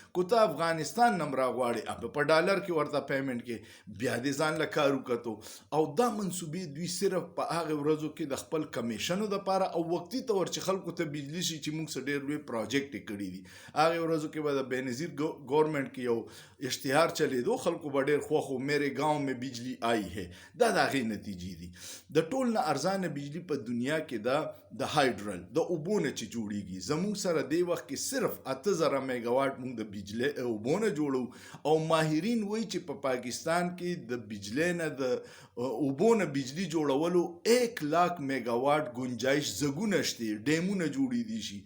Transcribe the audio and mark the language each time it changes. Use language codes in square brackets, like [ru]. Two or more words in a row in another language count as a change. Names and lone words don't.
[ps] کو ته افغانستان نه راغواړې اب په ډالر کې ورته پیمنټ کې بیا دې ځان له کار وکړو. او دا منصوبې دوی صرف په هغه ورځو کې د خپل کمیشنو دپاره او وقتي طور چې خلکو ته بجلی شي چې موږ څه ډېر لوی پروجیکټ یې کړي دي. هغې ورځو کې به د بېنظیر ګورنمنټ کې یو اشتهار چلېدو، خلکو به ډېر خوښ و [ur] میرے گاؤں میں بجلی آئی ہے. [ps] دا د هغې نتیجې دي. د ټول نه ارزانه بجلی په دنیا کې دا د هایډرل د اوبو نه چې جوړیږي. زموږ سره دی وخت کې صرف 8,000 میگاواټ موږ د بجلی اوبو نه جوړو او ماهرین وایي چې په پاکستان کې د بجلی نه د اوبو نه بجلی جوړولو 1,00,000 میگاواټ گنجایش زګونه شته، ډیمونه جوړېدی شي.